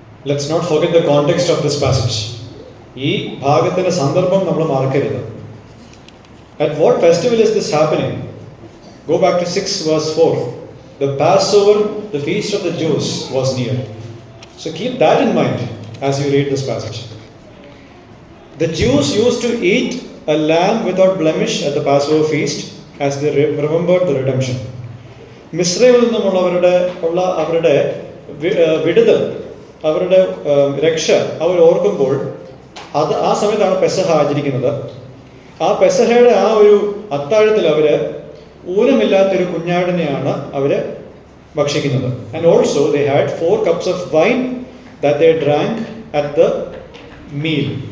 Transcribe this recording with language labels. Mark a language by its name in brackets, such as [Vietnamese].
[English] Let's not forget the context of this passage. [Malayalam] ഈ ഭാഗത്തിന്റെ സന്ദർഭം നമ്മൾ മറക്കരുത്. [English] At what festival is this happening? Go back to 6 verse 4. The Passover, the feast of the Jews, was near. So keep that in mind as you read this passage. The Jews used to eat a lamb without blemish at the Passover feast as they remembered the redemption. [Malayalam] മിസ്രൈമിൽ നിന്നുമുള്ളവരുടെ അവരുടെ വിടുതൽ, അവരുടെ രക്ഷ അവർ ഓർക്കുമ്പോൾ ആ സമയത്താണ് പെസഹ ആചരിക്കുന്നത്. ആ പെസഹയുടെ ആ ഒരു അത്താഴത്തിൽ അവർ ഊനമില്ലാത്തൊരു കുഞ്ഞാടിനെയാണ് അവർ ഭക്ഷിക്കുന്നത്. [English] And also they had 4 cups of wine that they drank at the meal.